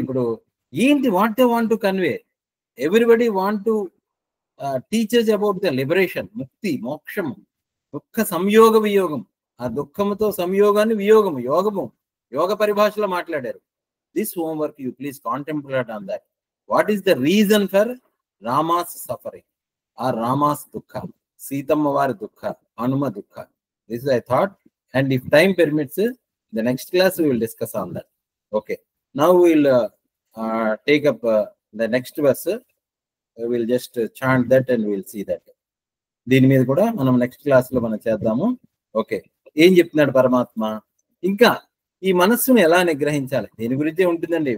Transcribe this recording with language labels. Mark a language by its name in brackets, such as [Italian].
[Telugu] ఇప్పుడు ఏంటి [English] What they want to convey? Everybody want to teachers about the liberation, [Telugu] ముక్తి, మోక్షము, దుఃఖ సంయోగ వియోగం. ఆ దుఃఖముతో సంయోగాన్ని వియోగము, యోగ పరిభాషలో మాట్లాడారు. [English] This homework you please contemplate on that. What is the reason for Rama's suffering or Rama's దుఃఖ, సీతమ్మ వారి దుఃఖ, హనుమ దుఃఖ? This is I thought. And if time permits, the next class we will discuss on that. Okay. Now we will take up the next verse. We will just chant that and we will see that. [Telugu] దీని మీద కూడా మనం next class లో మనం చేద్దాము. Okay. ఏం చెప్తున్నాడు పరమాత్మ? ఇంకా ఈ మనస్సును ఎలా నిగ్రహించాలి దీని గురించే ఉంటుందండి.